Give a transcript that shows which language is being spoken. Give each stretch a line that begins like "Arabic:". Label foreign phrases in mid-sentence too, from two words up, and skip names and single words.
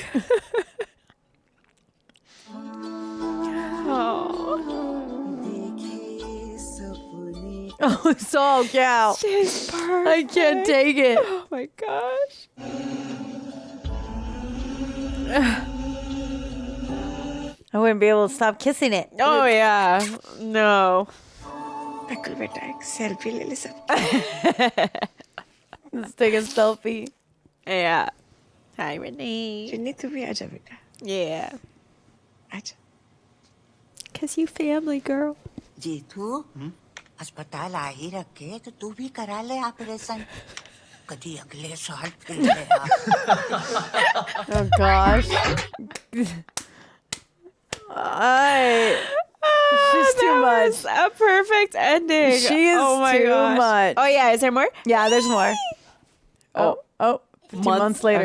English: Oh, it's all cow. She's perfect. I can't take it. Oh my gosh. I wouldn't be able to stop kissing it. Oh yeah. No.
Hindi: नकुल बेटा एक सेल्फी ले ले सब.
English: Let's take a selfie. Yeah. Hi, Renee.
Hindi: जिन्नी तू भी आजा बेटा.
English: Yeah.
Hindi: आजा.
English: Cause you family, girl.
Hindi: जीतू अस्पताल आ ही रखे तो तू भी करा ले ऑपरेशन. कभी अगले साल फिर ले आ.
English: Oh gosh. She's too much. A perfect ending. She is oh my too gosh. much. Oh yeah, is there more? Yeah, there's more. Oh, 2 months later.